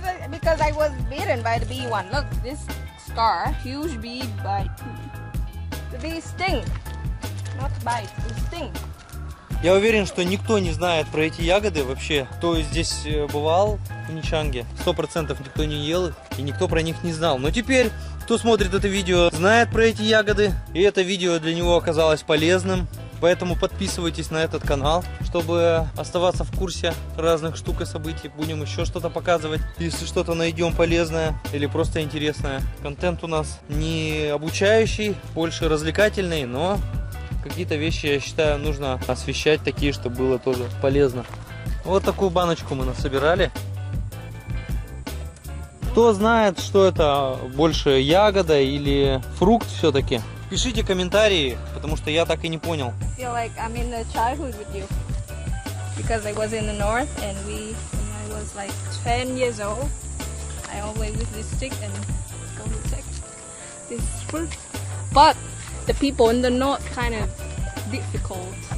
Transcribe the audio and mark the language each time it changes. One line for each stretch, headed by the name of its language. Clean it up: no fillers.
English: Because I was bitten by the bee one. Look, this scar, huge bee bite. The bee sting, not bite, it sting.
Russian: Я уверен, что никто не знает про эти ягоды вообще. Кто здесь бывал в Ничанге, 100% никто не ел их и никто про них не знал. Но теперь, кто смотрит это видео, знает про эти ягоды. И это видео для него оказалось полезным. Поэтому подписывайтесь на этот канал, чтобы оставаться в курсе разных штук и событий. Будем еще что-то показывать, если что-то найдем полезное или просто интересное. Контент у нас не обучающий, больше развлекательный, но какие-то вещи, я считаю, нужно освещать такие, чтобы было тоже полезно. Вот такую баночку мы насобирали. Кто знает, что это больше ягода или фрукт все-таки? Пишите комментарии, потому что я так и не понял.
English: I feel like I'm in the childhood with you. Because I was in the north and when I was like 10 years old, I always with this stick and go to take this fruit. But the people in the north kind of difficult.